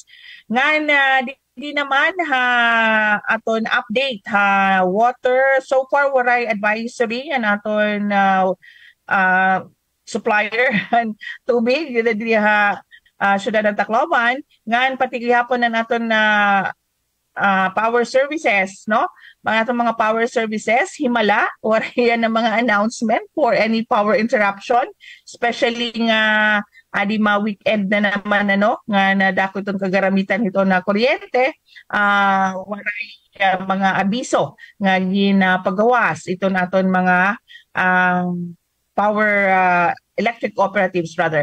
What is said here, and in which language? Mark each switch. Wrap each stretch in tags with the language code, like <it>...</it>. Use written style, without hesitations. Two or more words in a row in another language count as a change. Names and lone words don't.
<war>Ngan di naman aton</war> <en>update water so far</en> <war>waray advisory an aton supplier tubig di syudad ng Tacloban ngan pati gihapon na naton</war> <en>power services</en> <war>mga</war> <en>power services</en> <war>himala waray ng mga</war> <en>announcement for any power interruption</en> <war>especially nga di ma-weekend na naman nga nadako itong kagaramitan ito na kuryente waray mga abiso nga ginapagawas ito naton mga</war> <en>power electric cooperatives rather.</en>